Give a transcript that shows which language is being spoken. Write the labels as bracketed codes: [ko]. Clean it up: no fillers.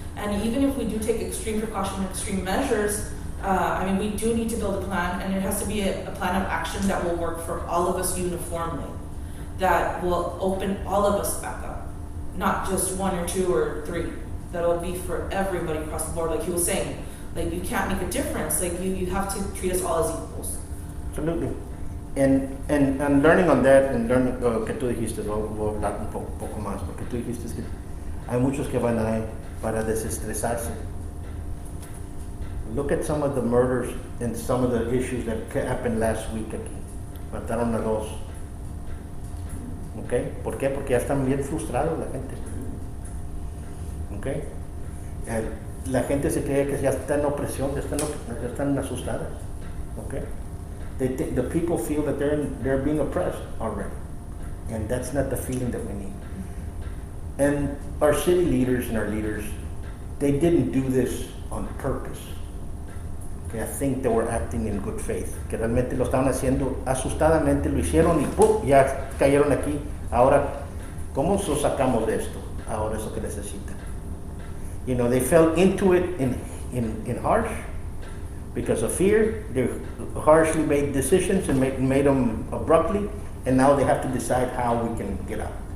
[en] And even if we do take extreme precaution and extreme measures, we do need to build a plan, and it has to be a plan of action that will work for all of us uniformly, that will open all of us back up, not just one or two or three. That will be for everybody across the board. Like he was saying, like you can't make a difference. Like you have to treat us all as equals. Absolutely. And learning on that, and learning [es] que tú dijiste, voy a hablar un poco más, porque tú dijiste que hay muchos que van ahí para desestresarse. [en] Look at some of the murders and some of the issues that happened last week [es] aquí. Mataron a dos. ¿Okay? ¿Por qué? Porque ya están bien frustrados la gente. ¿Okay? La gente se cree que ya está en opresión, ya están asustadas. ¿Okay? [en] The people feel that they're being oppressed already. And that's not the feeling that we need. And our city leaders and our leaders, they didn't do this on purpose. Okay, I think they were acting in good faith, [es] que realmente lo estaban haciendo asustadamente, lo hicieron y ¡pum! Ya cayeron aquí. Ahora, ¿cómo nos sacamos de esto? Ahora eso que necesitan. [en] You know, they fell into it in harsh because of fear. They harshly made decisions and made them abruptly, and now they have to decide how we can get out.